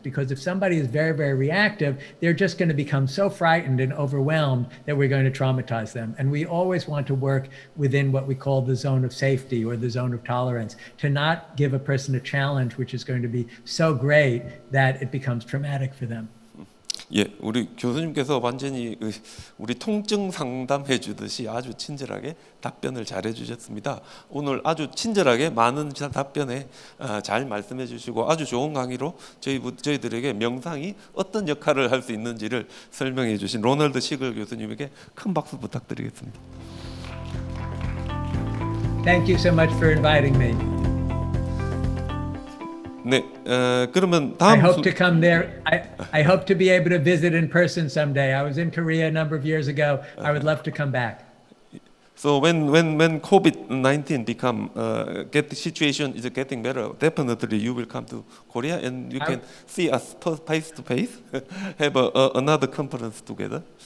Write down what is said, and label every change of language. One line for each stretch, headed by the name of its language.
English: Because if somebody is very, very reactive, they're just going to become so frightened and overwhelmed that we're going to traumatize them. And we always want to work within what we call the zone of safety or the zone of tolerance, to not give a person a challenge which is going to be so great that it becomes traumatic for them.
Korean: 예, 우리 교수님께서 완전히 우리 통증 상담해 주듯이 아주 친절하게 답변을 잘해 주셨습니다. 오늘 아주 친절하게 많은 답변에 잘 말씀해 주시고 아주 좋은 강의로 저희들에게 명상이 어떤 역할을 할 수 있는지를 설명해 주신 로널드 시글 교수님에게 큰 박수 부탁드리겠습니다.
English: Thank you so much for inviting me.
Korean: 네, 그러면
English: I
Korean: 다음
English: hope to come there. I hope to be able to visit in person someday. I was in Korea a number of years ago. I would love to come back. So when COVID-19 get the situation is getting better, definitely you will come to Korea and you can see us face to face, have another conference together.